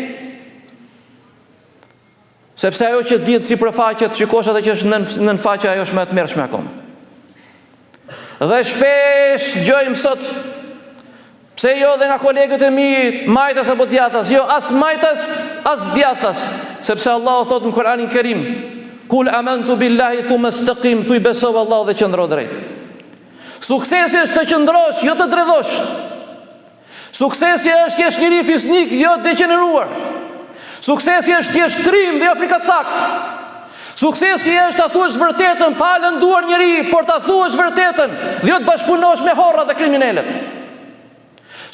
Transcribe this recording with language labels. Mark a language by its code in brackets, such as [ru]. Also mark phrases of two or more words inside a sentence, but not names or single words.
[sq] Sepse ajo që dihet sipërfaqe, shikosh atë që është nën faqe, ajo është më e tmerrshme akoma. Dhe shpesh dëgjojmë sot, pse jo dhe nga kolegët e mi majtas apo djathtas, jo as majtas as djathtas, sepse Allahu thot në Kur'anin Kerim: [ar] "قل آمنت بالله ثم استقم", [sq] thuj besoj Allahu dhe qëndro drejt. Suksesi është të qëndrosh, jo të dredhosh. Suksesi është të jesh njëri fisnik, jo të degeneruar. Suksesi është të jesh trim dhe jo frikacak. Suksesi është ta thuash vërtetën pa lënduar njëri, por ta thuash vërtetën dhe jo të bashkëpunosh me horrat dhe kriminalët.